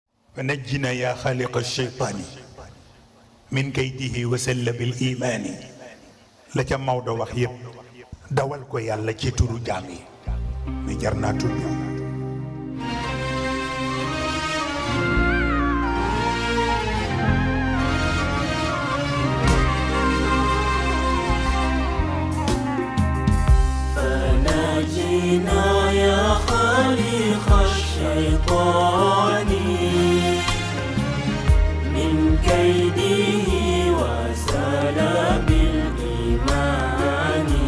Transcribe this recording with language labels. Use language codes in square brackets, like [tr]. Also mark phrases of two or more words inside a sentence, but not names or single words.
[ar] فنجنا يا خالق الشيطان من كيده وسلب الإيمان لك موضوع وخيب [wo] dawal ko yàlla ci turu jaam yi mi jar naa tudd [ar] فنجينا يا خالق الشيطان من كيده وسلب الإيمان